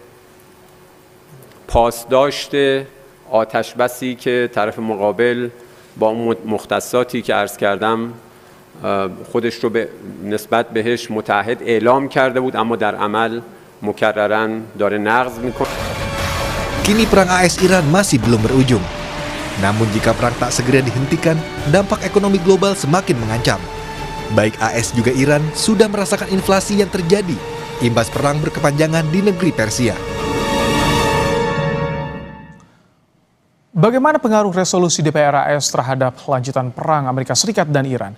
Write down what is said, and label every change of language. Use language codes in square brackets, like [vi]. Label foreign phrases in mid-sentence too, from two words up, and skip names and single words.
[fa] پاسداشت آتش بسی که طرف مقابل با اون مختصاتی که عرض کردم خودش رو نسبت بهش متعهد اعلام کرده بود اما در عمل مکرراً داره نقض میکنه. [id] Kini perang AS Iran masih belum berujung. Namun jika perang tak segera dihentikan, dampak ekonomi global semakin mengancam. Baik AS juga Iran sudah merasakan inflasi yang terjadi imbas perang berkepanjangan di negeri Persia. Bagaimana pengaruh resolusi DPR AS terhadap lanjutan perang Amerika Serikat dan Iran?